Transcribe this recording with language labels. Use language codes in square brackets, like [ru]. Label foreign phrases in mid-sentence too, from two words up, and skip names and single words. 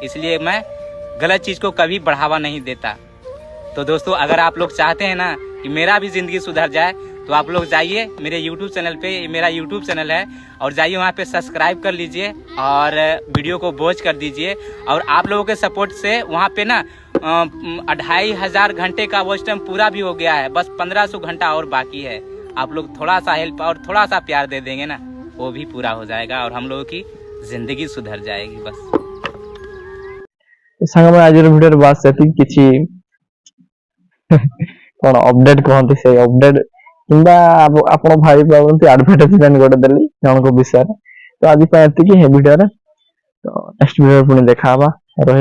[hi] इसलिए मैं गलत चीज को कभी बढ़ावा नहीं देता। तो दोस्तों अगर आप लोग चाहते हैं ना कि मेरा भी जिंदगी सुधर जाए, तो आप लोग जाइए मेरे YouTube चैनल पे, मेरा YouTube चैनल है, और जाइए वहाँ पे सब्सक्राइब कर लीजिए और वीडियो को वॉच कर दीजिए। और आप लोगों के सपोर्ट से वहाँ पे ना 2500 घंटे का [en] watch time [hi] पूरा भी हो गया है, बस 1500 घंटा और बाकी है। आप लोग थोड़ा सा हेल्प और थोड़ा सा प्यार दे देंगे ना, वो भी पूरा हो जाएगा और हम लोगों की जिंदगी सुधर जाएगी। बस [or] ସାଙ୍ଗମାନେ ଆଜିର ଭିଡିଓରେ ବାସ୍ ସେତିକି। କିଛି କଣ ଅପଡେଟ କୁହନ୍ତି, ସେଇ ଅପଡେଟ କିମ୍ବା ଆପଣ ଭାବି ପାରନ୍ତି ଆଡଭର୍ଟାଇଜମେଣ୍ଟ ଗୋଟେ ଦେଲି ଜଣଙ୍କ ବିଷୟରେ। ତ ଆଜି ପାଇଁ ଏତିକି ଭିଡିଓରେ, ତ ନେକ୍ସଟ ଭିଡିଓରେ ପୁଣି ଦେଖା ହବା।